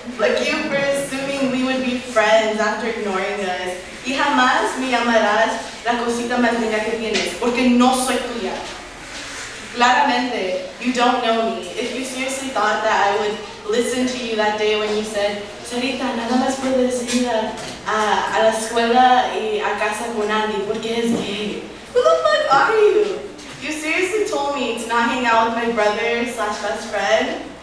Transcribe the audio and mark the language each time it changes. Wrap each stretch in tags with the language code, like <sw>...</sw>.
<en>Fuck you for assuming we would be friends after ignoring us.</en> <es>Y jamás me llamarás la cosita más linda que tienes, porque no soy tuya. Claramente,</es> <en>you don't know me. If you seriously thought that I would listen to you that day when you said, Sarita,</en> <es>nada más puedes ir a la escuela y a casa con Andy porque es gay.</es> <en>Who the fuck are you? You seriously told me to not hang out with my brother / best friend?</en>